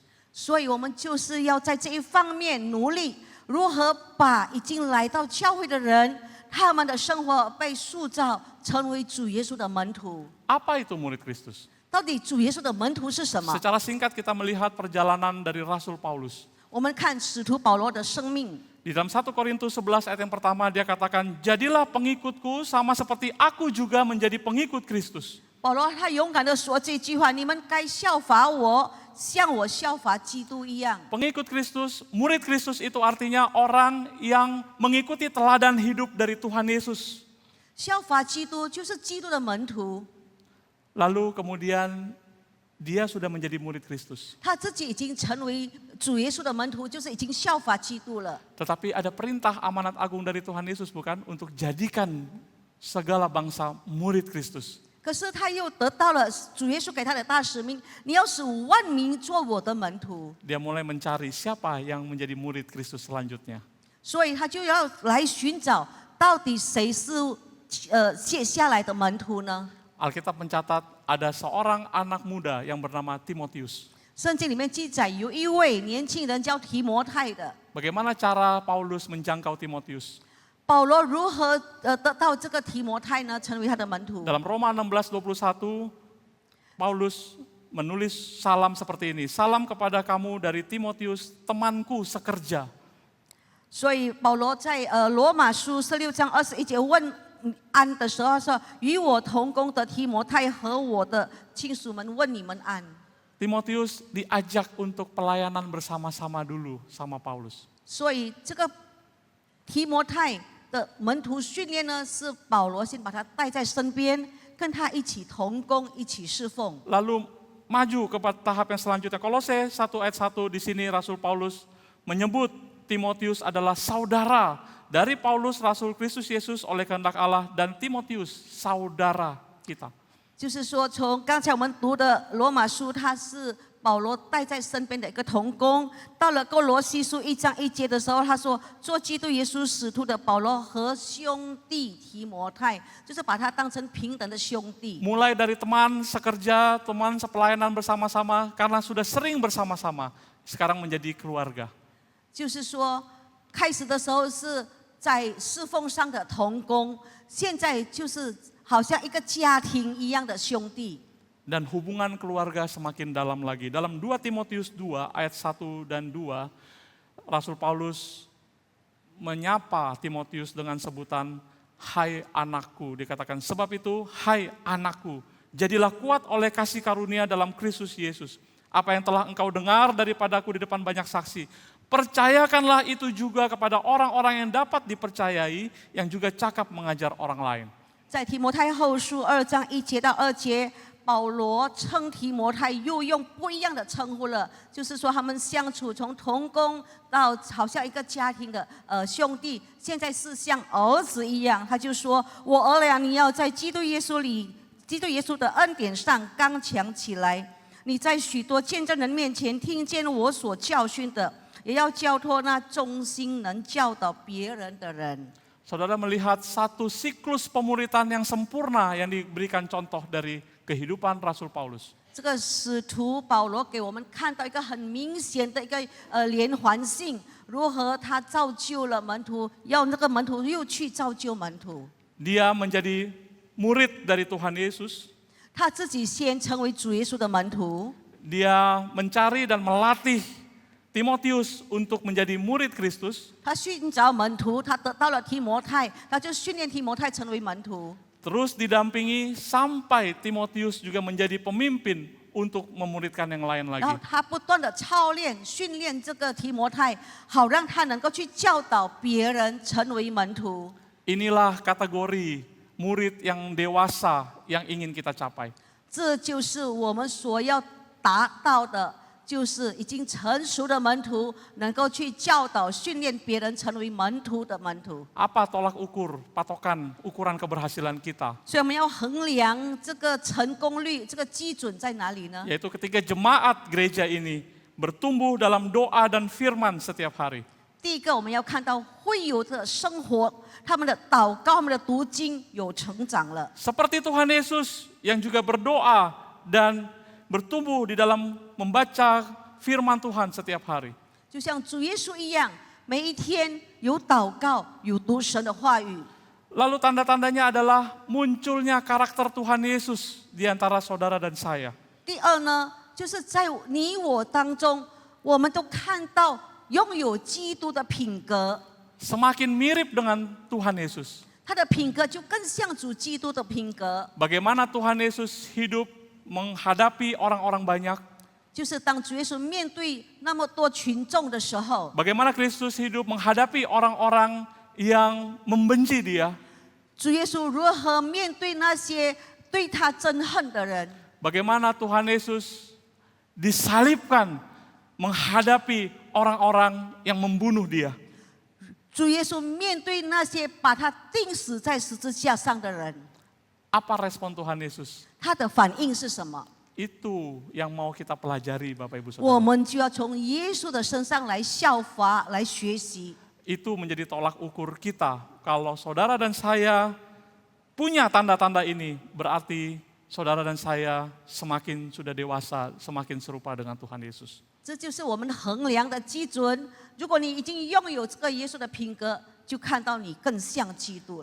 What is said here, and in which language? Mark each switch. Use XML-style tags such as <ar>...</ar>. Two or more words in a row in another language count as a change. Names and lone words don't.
<zh>所以我们就是要在这一方面努力，如何把已经来到教会的人，他们的生活被塑造成为主耶稣的门徒。</zh> <id>Apa itu murid Kristus?</id> <zh>到底主耶稣的门徒是什么？</zh> <id>Secara singkat kita melihat perjalanan dari Rasul Paulus.</id> <zh>我们看使徒保罗的生命。</zh> <id>Di dalam 1 Korintus 11 ayat yang pertama dia katakan, jadilah pengikutku sama seperti aku juga menjadi pengikut Kristus.</id> <zh>保罗他勇敢地说这句话：“你们该效法我，像我效法基督一样。”</zh> <id>Pengikut Kristus, murid Kristus itu artinya orang yang mengikuti teladan hidup dari Tuhan Yesus.</id> <zh>效法基督就是基督的门徒，</zh> <id>Lalu kemudian dia sudah menjadi murid Kristus.</id> <zh>他自己已经成为主耶稣的门徒，就是已经效法基督了。</zh> <id>Tetapi ada perintah amanat agung dari Tuhan Yesus bukan? Untuk jadikan segala bangsa murid Kristus.</id> <zh>可是他又得到了主耶稣给他的大使命，你要使万民做我的门徒。</zh> <id>Dia mulai mencari siapa yang menjadi murid Kristus selanjutnya.</id> <zh>所以他就要来寻找，到底谁是接下来的门徒呢？</zh> <id>Alkitab mencatat ada seorang anak muda yang bernama Timotius.</id> <zh>圣经里面记载有一位年轻人叫提摩太的。</zh> <id>Bagaimana cara Paulus menjangkau Timotius?</id> <zh>保罗如何得到这个提摩太呢？成为他的门徒。</zh> <id>Dalam Roma 16:21, Paulus menulis salam seperti ini. Salam kepada kamu dari Timotius, temanku sekerja.</id> <zh>所以保罗在罗马书16章21节问安的时候说：“与我同工的提摩太和我的亲属们问你们安。”</zh> <id>Timotius diajak untuk pelayanan bersama-sama dulu sama Paulus.</id> <zh>所以这个提摩太的门徒训练呢，是保罗先把他带在身边，跟他一起同工，一起侍奉。</zh> <id>Lalu maju ke tahap yang selanjutnya. Kolose 1 ayat 1 di sini Rasul Paulus menyebut Timotius adalah saudara dari Paulus Rasul Kristus Yesus oleh kehendak Allah dan Timotius saudara kita.</id> <zh>就是说，从刚才我们读的罗马书，他是保罗带在身边的一个同工。到了哥罗西书1章1节的时候，他说：“做基督耶稣使徒的保罗和兄弟提摩太，就是把他当成平等的兄弟。”</zh> <id>Mulai dari teman sekerja, teman sepelayanan bersama-sama, karena sudah sering bersama-sama, sekarang menjadi keluarga.</id> <zh>就是说，开始的时候是在侍奉上的同工，现在就是好像一个家庭一样的兄弟。</zh> <id>Dan hubungan keluarga semakin dalam lagi. Dalam 2 Timotius 2 ayat 1 dan 2, Rasul Paulus menyapa Timotius dengan sebutan hai anakku. Dikatakan sebab itu hai anakku, jadilah kuat oleh kasih karunia dalam Kristus Yesus. Apa yang telah engkau dengar daripadaku di depan banyak saksi, percayakanlah itu juga kepada orang-orang yang dapat dipercayai, yang juga cakap mengajar orang lain.</id> <zh>在提摩太后书2章1节到2节， 保罗称提摩太又用不一样的称呼了，就是说他们相处从同工到好像一个家庭的兄弟，现在是像儿子一样。他就说：“我儿俩，你要在基督耶稣的恩典上刚强起来。你在许多见证人面前听见我所教训的，也要交托那忠心能教导别人的人。”</zh> <id>Saudara melihat satu siklus pemuritan yang sempurna yang diberikan contoh dari kehidupan Rasul Paulus.</id> <zh>这个使徒保罗给我们看到一个很明显的一个连环性，如何他造就了门徒，要那个门徒又去造就门徒。</zh> <id>Dia menjadi murid dari Tuhan Yesus.</id> <zh>他自己先成为主耶稣的门徒，</zh> <id>Dia mencari dan melatih Timotius untuk menjadi murid Kristus.</id> <zh>他寻找门徒，他得到了提摩太，他就训练提摩太成为门徒。</zh> <id>Terus didampingi sampai Timotius juga menjadi pemimpin untuk memuridkan yang lain</id> <zh>然后</zh> <id>lagi.</id> <zh>他不断的操练、训练这个提摩太，好让他能够去教导别人成为门徒。</zh> <id>Inilah kategori murid yang dewasa yang ingin kita capai.</id> <zh>这就是我们所要达到的，就是已经成熟的门徒，能够去教导、训练别人成为门徒的门徒。</zh> <id>Apa tolak ukur, patokan, ukuran keberhasilan kita?</id> <zh>所以我们要衡量这个成功率，这个基准在哪里呢？</zh> <id>Yaitu ketika jemaat gereja ini bertumbuh dalam doa dan firman setiap hari.</id> <zh>第一个，我们要看到会友的生活，他们的祷告、他们的读经有成长了。</zh> <id>Seperti Tuhan Yesus yang juga berdoa dan bertumbuh di dalam membaca firman Tuhan setiap hari.</id> <zh>就像主耶稣一样，每一天有祷告，有读神的话语。</zh> <id>Lalu tanda-tandanya adalah munculnya karakter Tuhan Yesus di antara saudara dan saya.</id> <zh>第二呢，就是在你我当中，我们都看到拥有基督的品格，</zh> <id>Semakin mirip dengan Tuhan Yesus.</id> <zh>他的品格就更像主基督的品格。</zh> <id>Bagaimana Tuhan Yesus hidup menghadapi orang-orang banyak.</id> <zh>就是当主耶稣面对那么多群众的时候，</zh> <id>Bagaimana Kristus hidup menghadapi orang-orang yang membenci dia.</id> <zh>主耶稣如何面对那些对他憎恨的人？</zh> <id>Bagaimana Tuhan Yesus disalibkan menghadapi orang-orang yang membunuh dia.</id> <zh>主耶稣面对那些把他钉死在十字架上的人，</zh> <id>Apa respon Tuhan Yesus?</id> <zh>他的反应是什么？</zh> <id>Itu yang mau kita pelajari Bapak Ibu</id> <zh>我</zh> <id>Saudara.</id> <zh>们就要从耶稣的身上来效法、来学习。</zh> <id>Itu menjadi tolak ukur kita. Kalau saudara dan saya punya tanda-tanda ini, berarti saudara dan saya semakin sudah dewasa, semakin serupa dengan Tuhan Yesus.</id> <zh>这就是我们衡量的基准。如果你已经拥有这个耶稣的品格，就看到你更像基督了。</zh>